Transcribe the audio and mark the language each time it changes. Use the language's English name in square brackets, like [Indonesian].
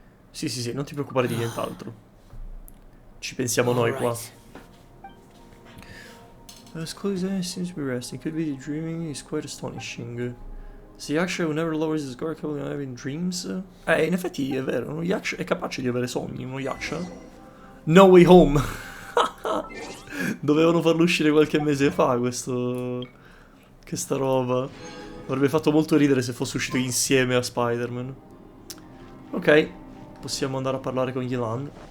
[Italian] Sì, non ti preoccupare di nient'altro. Ci pensiamo noi qua. [English] Scusa, seems to be resting. Could be dreaming is quite astonishing. The Yaksha who never lowers his guard capable of having dreams. [Italian] In effetti è vero, uno Yaksha è capace di avere sogni, uno Yaksha. No Way Home. Dovevano farlo uscire qualche mese fa questo... questa roba. Avrebbe fatto molto ridere se fosse uscito insieme a Spider-Man. Ok, possiamo andare a parlare con Yilan.